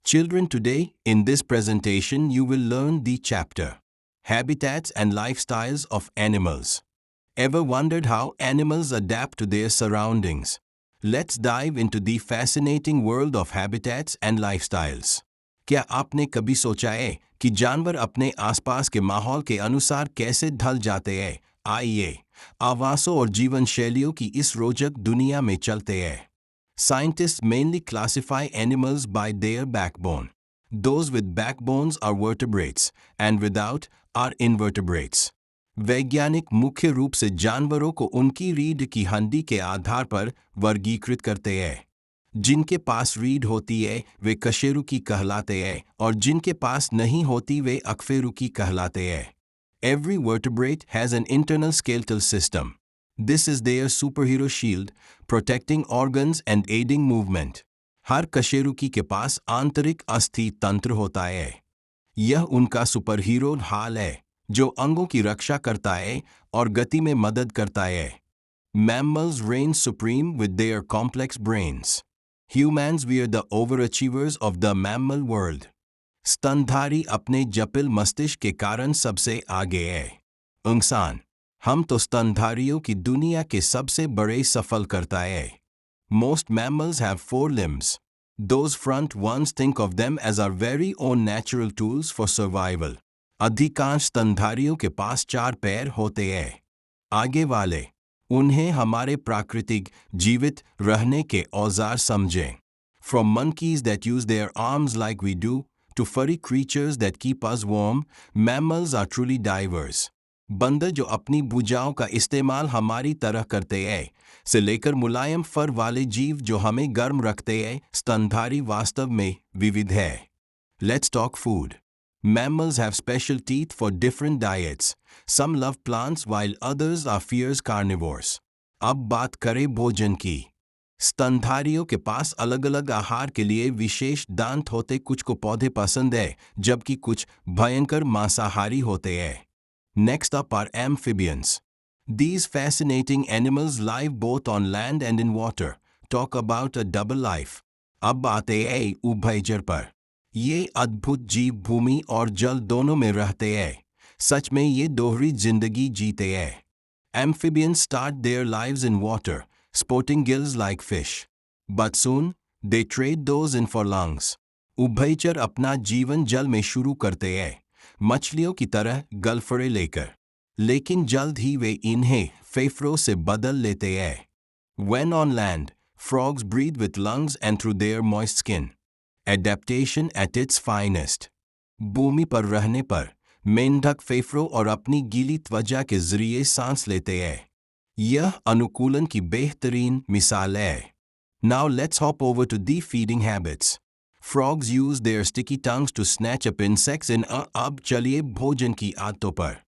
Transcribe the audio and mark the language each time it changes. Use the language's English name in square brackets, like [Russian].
[English] Children, today, in this presentation, you will learn the chapter Habitats and Lifestyles of Animals. Ever wondered how animals adapt to their surroundings? Let's dive into the fascinating world of habitats and lifestyles. [Hindi] क्या आपने कभी सोचा है कि जानवर अपने आसपास के माहौल के अनुसार कैसे ढल जाते हैं? आइए, आवासों और जीवन शैलियों की इस रोचक दुनिया में चलते हैं. [English] Scientists mainly classify animals by their backbone. Those with backbones are vertebrates, and without are invertebrates. [Hindi] वैज्ञानिक मुख्य रूप से जानवरों को उनकी रीढ़ की हड्डी के आधार पर वर्गीकृत करते हैं. जिनके पास रीढ़ होती है वे कशेरुकी कहलाते हैं और जिनके पास नहीं होती वे अकशेरुकी कहलाते हैं. [English] Every vertebrate has an internal skeletal system. This is their superhero shield, protecting organs and aiding movement. [Hindi] हर कशेरुकी के पास आंतरिक अस्थि तंत्र होता है. यह उनका सुपरहीरो हाल है, जो अंगों की रक्षा करता है और गति में मदद करता है. [English] Mammals reign supreme with their complex brains. Humans we are the overachievers of the mammal world. [Hindi] स्तनधारी अपने जटिल मस्तिष्क के कारण सबसे आगे है. इंसान हम तो स्तनधारियों की दुनिया के सबसे बड़े सफल करता है. [English] Most mammals have 4 limbs. Those front ones think of them as our very own natural tools for survival. [Hindi] अधिकांश स्तनधारियों के पास 4 पैर होते हैं. आगे वाले उन्हें हमारे प्राकृतिक जीवित रहने के औजार समझें. [English] From monkeys that use their arms like we do, to furry creatures that keep us warm, mammals are truly diverse. [Hindi] बंदर जो अपनी भुजाओं का इस्तेमाल हमारी तरह करते हैं, से लेकर मुलायम फर वाले जीव जो हमें गर्म रखते हैं, स्तनधारी वास्तव में विविध है. [English] Let's talk food. Mammals have special teeth for different diets. Some love plants while others are fierce carnivores. [Hindi] अब बात करें भोजन की. स्तनधारियों के पास अलग अलग आहार के लिए विशेष दांत होते. कुछ को पौधे पसंद है जबकि कुछ भयंकर मांसाहारी होते हैं. [English] Next up are amphibians. These fascinating animals live both on land and in water. Talk about a double life. [Hindi] अब आते हैं उभयचर पर. ये अद्भुत जीव भूमि और जल दोनों में रहते हैं. सच में ये दोहरी जिंदगी जीते हैं. [English] Amphibians start their lives in water, sporting gills like fish. But soon, they trade those in for lungs. [Hindi] उभयचर अपना जीवन जल में शुरू करते हैं, मछलियों की तरह गलफड़े लेकर. लेकिन जल्द ही वे इन्हें फेफड़ों से बदल लेते हैं. [English] When on land, frogs breathe with lungs and through their moist skin. Adaptation at its finest. [Hindi] भूमि पर रहने पर मेंढक फेफड़ों और अपनी गीली त्वचा के जरिए सांस लेते हैं. यह अनुकूलन की बेहतरीन मिसाल है. [English] Now let's hop over to the feeding habits. Frogs use their sticky tongues to snatch up insects in [Hindi] अब चलिए भोजन की आदतों पर.